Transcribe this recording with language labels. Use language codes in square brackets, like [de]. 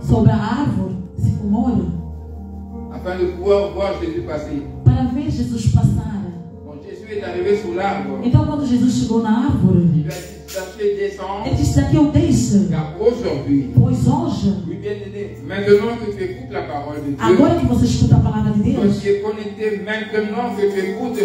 [pt] sobre a árvore sicomoro, [fr] afin de pouvoir voir Jésus passer. [pt] para ver Jesus passar. [fr] Quand Jésus est arrivé sous l'arbre, [pt] Então, quando Jesus chegou na árvore, [fr] il lui a dit, Zachée, descends, [pt] ele disse: Zaqueu, desça, [fr] car aujourd'hui, [pt] pois hoje, [fr] oui, bien-aimé, maintenant que tu écoutes la parole de Dieu, [pt] agora que você escuta a palavra de [fr] toi [pt] Deus, [fr] qui es connecté, maintenant que tu écoutes